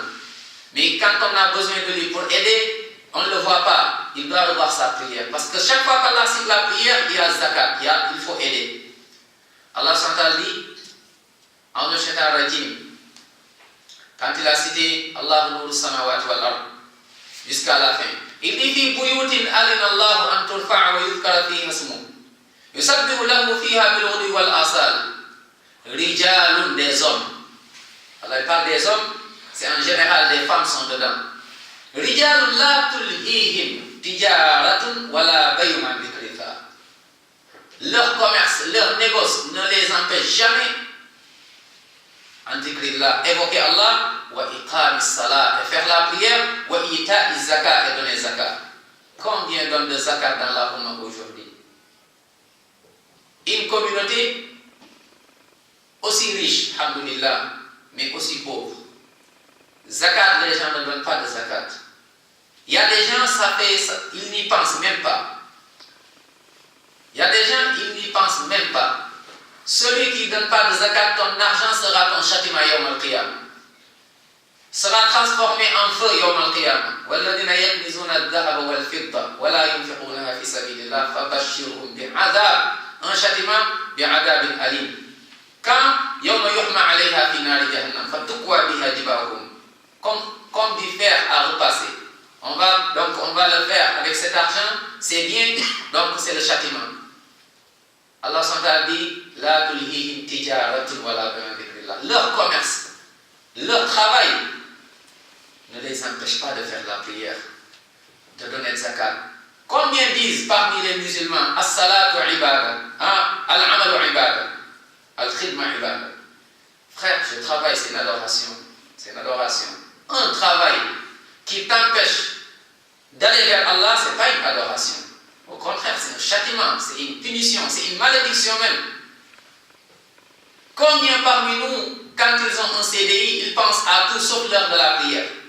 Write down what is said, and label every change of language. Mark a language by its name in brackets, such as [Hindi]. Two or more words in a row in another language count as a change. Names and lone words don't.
[French] Mais quand on a besoin de lui pour aider, on ne le voit pas. Il doit revoir sa prière. Parce que chaque fois qu'Allah cite la prière, il y a zakat, il faut aider. Allah s'entend dit, en [Arabic] شيطان رجيم, [French] quand il a cité [Arabic] الله نور السماوات والأرض, [French] jusqu'à la fin, il dit [Arabic] في بيوت أذن الله أن ترفع ويذكر فيها اسمه يسبح له فيها بالغدو والآصال رجال, [French] des hommes. Allah parle des hommes, c'est en général des femmes sont dedans. [Arabic] رجال لا تلهيهم تجارة ولا بيع عن ذكر الله. [French] Leur commerce, leur négoce ne les empêche jamais [Arabic] عن ذكر الله, [French] évoquer Allah, [Arabic] وإقام الصلاة, [French] et faire la prière, [Arabic] وإيتاء الزكاة, [French] et donner zakat. Combien donnent de zakat dans la Ummah aujourd'hui? Une communauté aussi riche, alhamdoulilah, mais aussi pauvre. Zakat, les gens ne donnent pas de zakat. Il y a des gens, ils n'y pensent même pas. Il y a des gens, ils n'y pensent même pas. Celui qui ne donne pas de zakat, ton argent sera ton châtiment [Arabic] يوم القيامة. [French] Sera transformé en feu [Arabic] يوم القيامة. وَالَّذِينَ يَكْنِزُونَ الذَّهَبَ وَالْفِضَّةَ وَلَا يُنْفِقُونَهَا فِي سَبِيلِ اللَّهِ فَبَشِّرْهُم بِعَذَابٍ, [French] un châtiment [Arabic] بعذاب أليم. Quand يوم يحمى عليها في نار جهنم فتكوى بها جباههم, [French] comme du fer à repasser. On va le faire avec cet argent, c'est bien, donc c'est le châtiment. Allah s'entend dit [Arabic] لا تلهيهم تجارة ولا بيع عن ذكر الله. [French] Leur commerce, leur travail ne les empêche pas de faire la prière, de donner le zakat. Combien disent parmi les musulmans [Arabic] الصلاة عبادة العمل عبادة الخدمة عبادة? [French] Frère, je travaille, c'est une adoration. C'est une adoration. Un travail qui t'empêche d'aller vers Allah, ce n'est pas une adoration. Au contraire, c'est un châtiment, c'est une punition, c'est une malédiction même. Combien parmi nous, quand ils ont un CDI, ils pensent à tout sauf l'heure de la prière?